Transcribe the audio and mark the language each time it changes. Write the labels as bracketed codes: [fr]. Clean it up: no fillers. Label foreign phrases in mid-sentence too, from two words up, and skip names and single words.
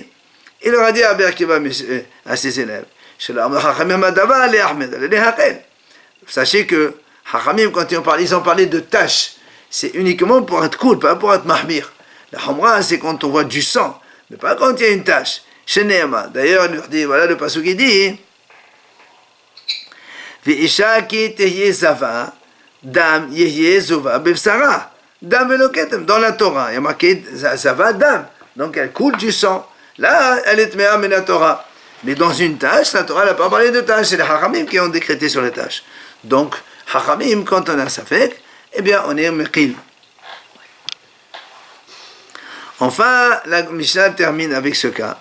[fr] Il leur a dit, Rabbi Akiva, à ses élèves, sachez que Hachamim, quand ils ont parlé de tâches, c'est uniquement pour être cool, pas pour être mahmir. La hamra, c'est quand on voit du sang, mais pas quand il y a une tâche. D'ailleurs, il leur dit, voilà le pasuk qui dit, [he] ואשה כי תהיה זבה דם יהיה זבה בבשרה דם ולקטם. [fr] Dans la Torah, il y a marqué [he] זבה דם, [fr] donc elle coule du sang. Là, elle est [he] טמאה מן [fr] la Torah. Mais dans une tâche, la Torah n'a pas parlé de tâche, c'est les Hachamim qui ont décrété sur les tâches. Donc, Hachamim, quand on a Safek, eh bien, on est Meqil. Enfin, la Mishnah termine avec ce cas.